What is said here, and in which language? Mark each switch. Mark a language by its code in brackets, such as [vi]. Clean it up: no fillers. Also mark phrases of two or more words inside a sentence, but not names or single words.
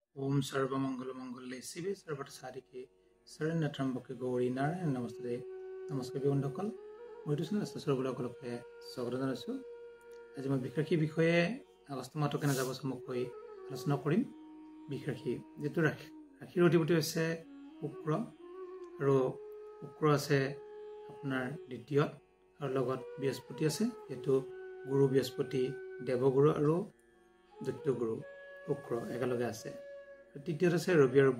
[sa] ओम सर्वमंगल मंगले शिवे सर्वसारिके शरण्य त्र्यंबके गौरी नारायण नमस्ते [as] नमस्कार বন্ধুসকল মই তুসন আস্তাসৰবলকলকে স্বাগত জনাইছো আজি মই বিশেষী বিষয়ে আগষ্ট মাহটো কেনে যাব সমকৈ আলোচনা কৰিম বিশেষী যেটো ৰাশিৰ অধিপতি হৈছে শুক্ৰ আৰু শুক্ৰ আছে আপোনাৰ দ্বিতীয় আৰু লগত বৃহস্পতি আছে যেটো গুৰু বৃহস্পতি দেৱগুৰু আৰু দৈত্য গুৰু শুক্ৰ একেলগে আছে তৃতীয়ত আছে ৰবি আৰু